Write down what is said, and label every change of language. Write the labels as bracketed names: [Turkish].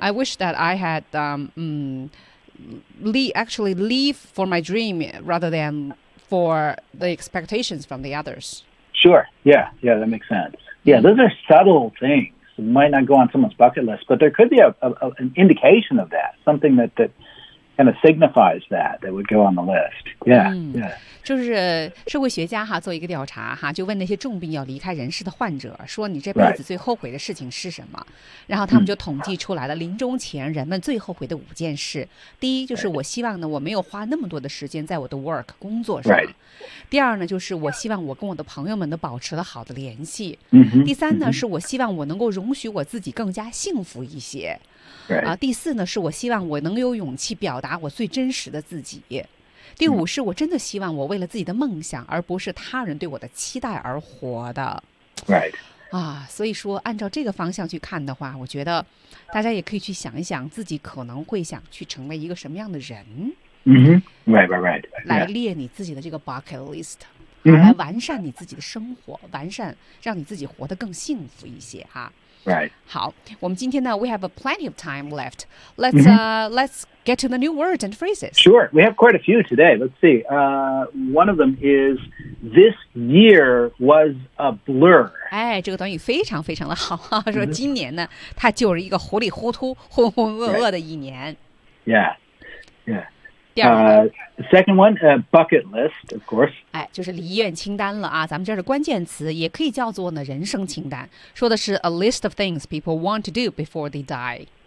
[English] I wish that I had live for my dream rather than for the expectations from the others. Sure. Yeah. Yeah. That makes sense. Yeah. Those are subtle things. Might not go on someone's bucket list, but there could be an indication of that, something that kind of signifies that, that would go on the list. Yeah, yeah. [Chinese] 就是社会学家哈做一个调查哈，就问那些重病要离开人世的患者，说你这辈子最后悔的事情是什么？ [English] Right. [Chinese] 然后他们就统计出来了临终前人们最后悔的五件事。第一就是我希望呢我没有花那么多的时间在我的 work 工作上。 [English] Right. [Chinese] 第二呢就是我希望我跟我的朋友们都保持了好的联系。 Mm-hmm. 第三呢是我希望我能够容许我自己更加幸福一些。 [English] Right. [Chinese] 第四呢是我希望我能有勇气表达我最真实的自己。第五是我真的希望我为了自己的梦想而不是他人对我的期待而活的。 [English] Right. [Chinese] 啊，所以说按照这个方向去看的话，我觉得大家也可以去想一想自己可能会想去成为一个什么样的人。 [English] Mm-hmm. Right, right, right. Yeah. [Chinese] 来列你自己的这个 bucket list。 Mm-hmm. 来完善你自己的生活，完善让你自己活得更幸福一些哈。 [English] Right. [Chinese] 好，我们今天呢 [English] ，we have a plenty of time left. Let's get to the new words and phrases. Sure, we have quite a few today. Let's see. One of them is this year was a blur. [Chinese] 哎，这个短语非常非常的好，说今年呢，它就是一个糊里糊涂、浑浑噩噩的一年。 [English] Right. Yeah, yeah. [Chinese] 第二个 [English] second one, bucket list, of course. [Chinese] 哎，就是遗愿清单了啊。咱们这是关键词，也可以叫做呢人生清单，说的是 [English] a list of things people want to do before they die.